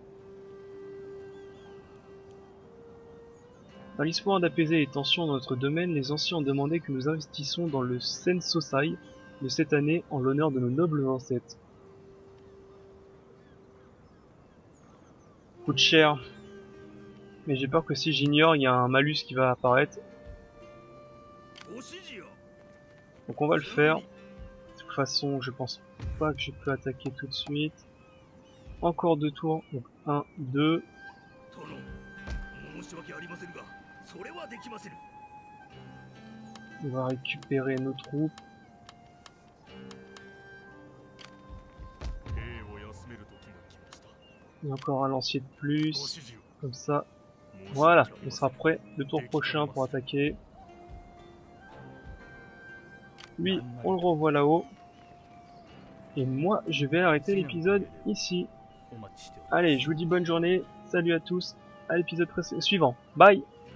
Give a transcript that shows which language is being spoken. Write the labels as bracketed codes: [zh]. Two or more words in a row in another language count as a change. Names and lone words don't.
[fr] Dans l'espoir d'apaiser les tensions dans notre domaine, les anciens ont demandé que nous investissions dans le Sensosai de cette année en l'honneur de nos nobles ancêtres. Coûte cher. Mais j'ai peur que si j'ignore, il y a un malus qui va apparaître. [ja] ご指示よ。 [fr] Donc on va le faire. De toute façon, je pense pas que je peux attaquer tout de suite. Encore 2 tours. Donc 1, 2. [ja] 殿、申し訳ありませんが、それはできません。 [fr] On va récupérer nos troupes. [ja] 兵を休める時が来ました。 [fr] Et encore un lancier de [ja] ご指 [fr] plus. [ja] 示よ。 [fr] Comme ça. [ja] 申し訳 [fr] Voilà, [ja] あり [fr] on [ja] ませ [fr] sera [ja] ん。 [fr] prêt le tour prochain pour attaquer. Lui, on le revoit là-haut. Et moi, je vais arrêter l'épisode ici. [ja] お待ちしております。 [fr] Allez, je vous dis bonne journée. Salut à tous. À l'épisode suivant. Bye!